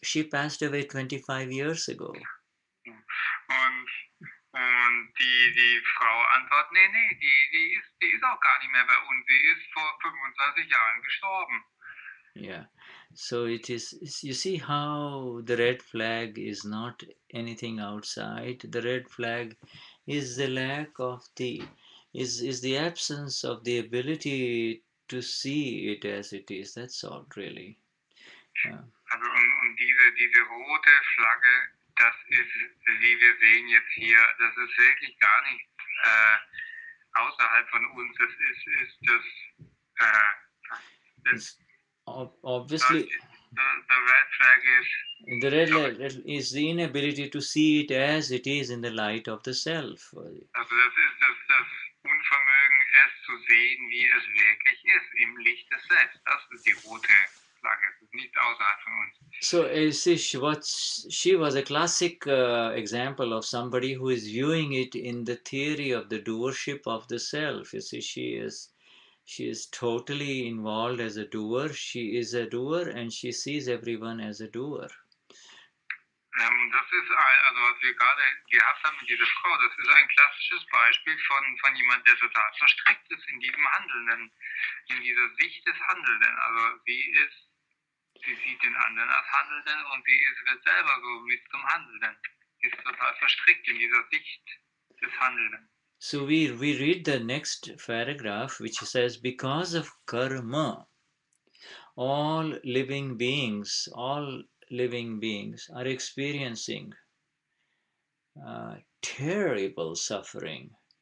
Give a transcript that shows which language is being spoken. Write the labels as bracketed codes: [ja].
[en] She passed away 25 years ago. [de] Und die Frau antwortet, nee, die ist auch gar nicht mehr bei uns. Sie ist vor 25 Jahren gestorben. [en] Yeah. So it is, you see how the red flag is not anything outside. The red flag is the lack of is the absence of the ability to see it as it is. That's all, really. [de] Also und diese rote Flagge, das ist, wie wir sehen jetzt hier, das ist wirklich gar nicht außerhalb von uns. Das ist das [en] obviously the red flag the red flag is the inability to see it as it is in the light of the self. [de] Also das ist das Unvermögen, es zu sehen, wie es wirklich ist, im Licht des Selbst. Das ist die rote Flagge, das ist nicht außerhalb von uns. [en] So she was a classic example of somebody who is viewing it in the theory of the doership of the self. You see, she is totally involved as a doer. She is a doer and she sees everyone as a doer. [de] Das ist, also was wir gerade gehabt haben mit dieser Frau, das ist ein klassisches Beispiel von jemand, der total verstrickt ist in diesem Handelnden, in dieser Sicht des Handelnden. Also sie sieht den anderen als Handelnden und wird selber so mit zum Handelnden. Sie ist total verstrickt in dieser Sicht des Handelnden. [en] So we read the next paragraph, which says, because of karma, all living beings are experiencing terrible suffering.